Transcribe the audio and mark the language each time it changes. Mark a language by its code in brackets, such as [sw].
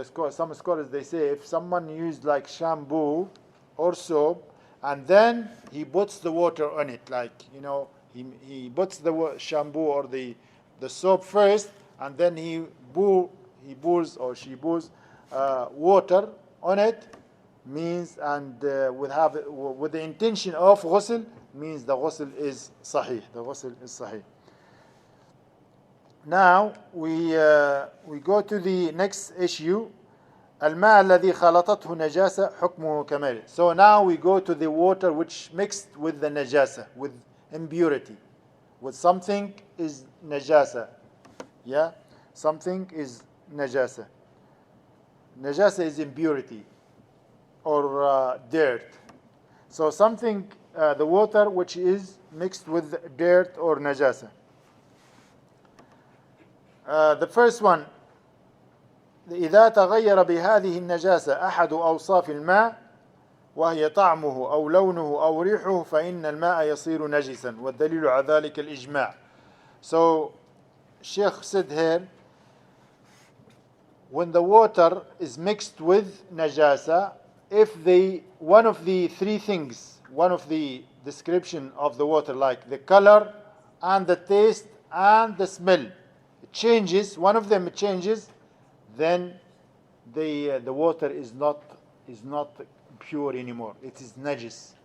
[en] some scholars, they say, if someone used like shampoo or soap, and then he puts the water on it, like, he puts the shampoo or the soap first, and then he pours or she pours water on it, means, and with the intention of ghusl, means the ghusl is sahih. The ghusl is sahih. Now we go to the next issue. [ar] الماء الذي خلطته نجاسة حكمه كماله. [en] So now we go to the water which mixed with the najasa, with impurity, with something is najasa. Yeah, something is najasa. Najasa is impurity or dirt. So something, the water which is mixed with dirt or najasa. The first one, [ar] إذا تغير بهذه النجاسة أحد أوصاف الماء وهي طعمه أو لونه أو ريحه فإن الماء يصير نجسا والدليل على ذلك الإجماع. [en] So Sheikh said here, when the water is mixed with najasa, if one of the three things, one of the description of the water, like the color and the taste and the smell, changes, one of them changes, then the water is not pure anymore. It is najis.